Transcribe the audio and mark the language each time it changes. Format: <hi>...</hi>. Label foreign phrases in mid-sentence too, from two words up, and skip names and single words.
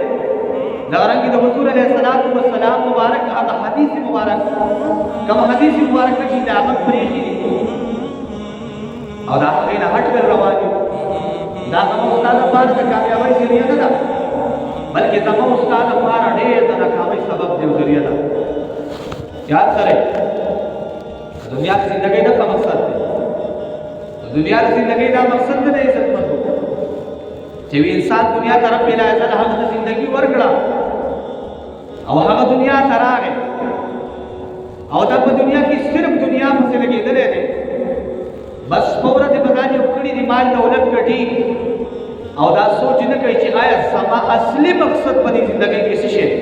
<ps>دغه رنګې د حضور علیه السلام مبارک هغه حدیث مبارک کوم حدیث مبارک چې د هغه پرېښي دي او د هغې نه</ps> <ur>هټ کر</ur> <ps>روان دي. دا زموږ ستا لپاره د کامیابۍ ذریعه نه ده بلکې زموږ ستا لپاره ډېر د ناکامۍ سبب دی او ذریعه ده. یاد سره</ps> <ur>دنیا کی زندگی</ur> <ps>دا مقصد دی.</ps> <ur>دنیا کی زندگی</ur> <ps>دا مقصد دی عزتمندو چې انسان دنیا ته رب العزت هغه زندگی ورکړه او هغه دنیا ته راغی او دا په دنیا کې صرف دنیا پسې لګېدلی دی. بس په ورځې به ځان یو کړي دي مال دولت ګټي او دا سوچ نه کوي چې آیا زما اصلي مقصد په دې زندګۍ کې څه شی دی.</ps>